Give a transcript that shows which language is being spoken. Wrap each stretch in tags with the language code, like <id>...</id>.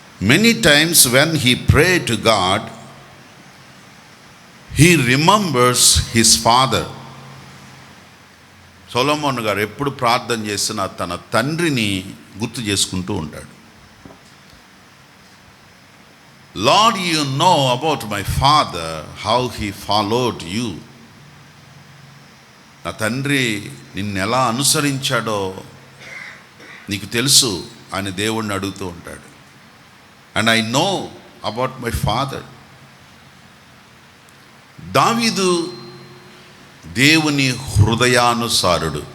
<en>Many times when he pray to God, he remembers his father.</en> <te>Solomon గారు ఎప్పుడు ప్రార్థన చేసినా తన తండ్రిని గుర్తు చేసుకుంటూ ఉంటాడు.</te> <en>Lord, you know about my father, how he followed you.</en> <te>నా తండ్రి నిన్ను ఎలా అనుసరించాడో నీకు తెలుసు అని దేవుణ్ణి అడుగుతూ ఉంటాడు.</te> <en>And I know about my father.</en> <te>దావీదు దేవుని హృదయానుసారుడు.</te>